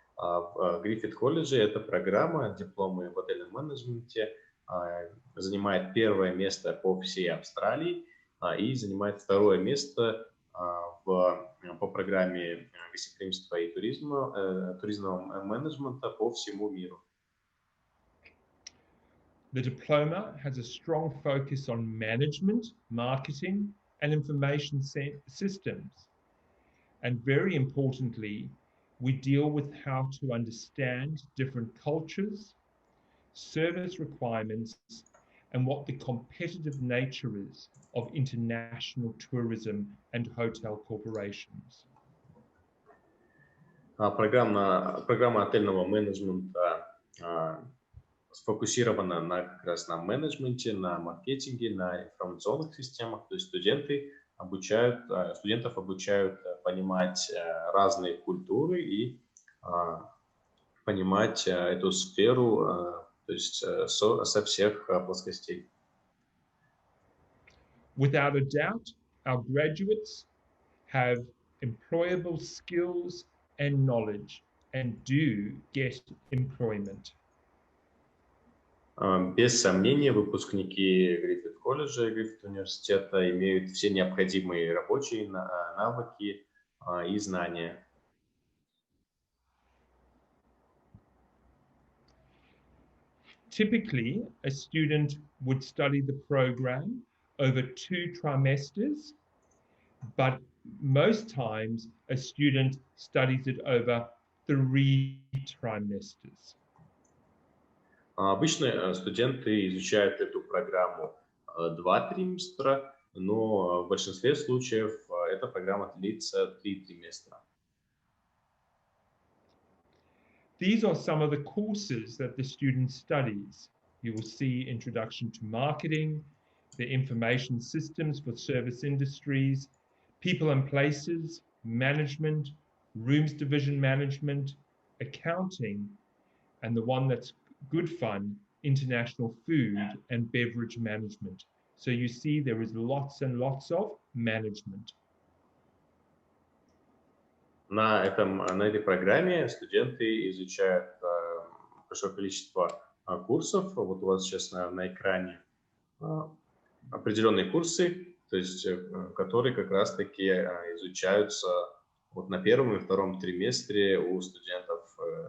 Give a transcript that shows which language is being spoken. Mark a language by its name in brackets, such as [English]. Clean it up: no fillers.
[Russian] В Griffith колледже эта программа дипломы в отельном менеджменте занимает первое место по всей Австралии и занимает второе место по программе гостеприимства и туризмного менеджмента по всему миру. [English] The diploma has a strong focus on management, marketing, and information systems. And very importantly, we deal with how to understand different cultures, service requirements, and what the competitive nature is of international tourism and hotel corporations. [Russian] Программа отельного менеджмента сфокусирована как раз на менеджменте, на маркетинге, на информационных системах. То есть студентов обучают понимать разные культуры и понимать эту сферу, то есть со всех плоскостей. [English] Without a doubt, our graduates have employable skills and knowledge and do get employment. [Russian] Без сомнения, выпускники Griffith колледжа и Griffith университета имеют все необходимые рабочие навыки и знания. [English] Typically, a student would study the program over 2 trimesters, but most times a student studies it over 3 trimesters. [Russian] Обычно студенты изучают эту программу 2 триместра, но в большинстве случаев эта программа длится 3 триместра. [English] These are some of the courses that the student studies. You will see Introduction to Marketing, the Information Systems for Service Industries, People and Places, Management, Rooms Division Management, Accounting, and the one that's good fun, International Food and Beverage Management. So you see there is lots and lots of management. [Russian] На этой программе студенты изучают большое количество курсов. Вот у вас сейчас на экране определенные курсы, то есть, которые как раз-таки изучаются вот на первом и втором триместре у студентов